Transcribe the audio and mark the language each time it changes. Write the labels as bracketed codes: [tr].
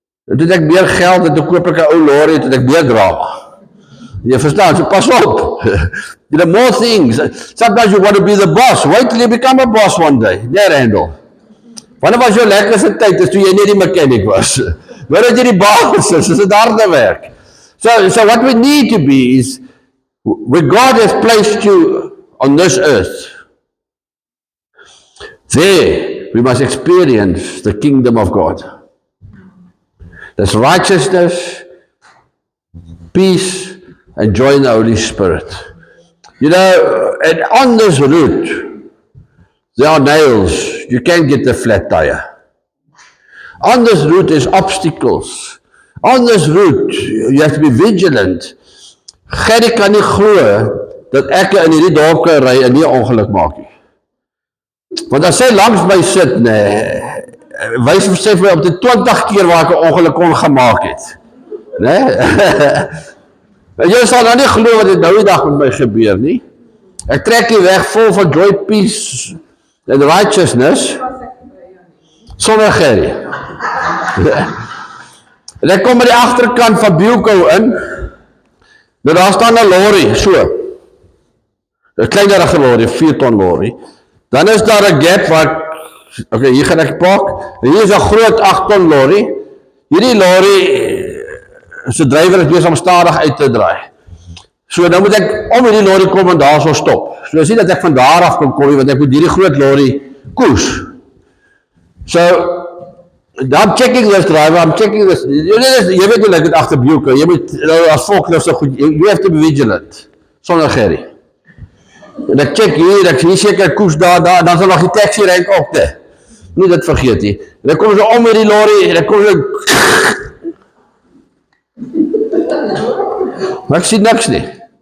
[af] Toe ek meer geld het, toe koop ek 'n ou lorry, toe ek meer drama. Jy verstaan, so pas op. [en] You know, more things. Sometimes you want to be the boss. Wait till you become a boss one day. [af] Nee, Randall. Wanneer was jou lekkerste tyd, is toe jy nie die mechanic was. Wanneer jy die baas is dit harde werk. [en] So what we need to be is, where God has placed you on this earth, there we must experience the kingdom of God. There's righteousness, peace, and joy in the Holy Spirit. You know, and on this route, there are nails. You can't get a flat tire. On this route, there's obstacles. On this route, you have to be vigilant. [af] Gerrie kan nie glo dat ek in hierdie dorp kan ry en nie 'n ongeluk maak nie. Want as sy langs my sit, wys sy vir my op die 20 keer waar ek 'n ongeluk kon gemaak het. Jy sal nou nie glo wat dit nou die dag met my gebeur nie. Ek trek die weg vol van [en] joy, peace and righteousness [af] sonder Gerrie. En ek kom by die agterkant van Bielko in. Nou daar staan 'n lorry, so. 'n kleinerige lorry, 4 ton lorry. Dan is daar 'n gap waar, okay, hier gaan ek park. En hier is 'n groot 8 ton lorry. Hierdie lorry se drywer is besig om stadig uit te draai. So nou moet ek om hierdie lorry kom en daar so stop. So is nie dat ek van daar af kom, want ek moet hierdie groot lorry koers. [en] So I'm checking this driver, I'm checking this. [af] Jy weet hoe ek het agter Bielko. Jy moet as volk so goed. [en] You have to be vigilant. [af] Sonder Gerrie. En ek check hier, ek sien seker koers daar, dan sal nog die taxi rank op te. Nie dit vergeet nie. En ek kom so om hierdie lorry en ek kom so maar ek sien niks nie.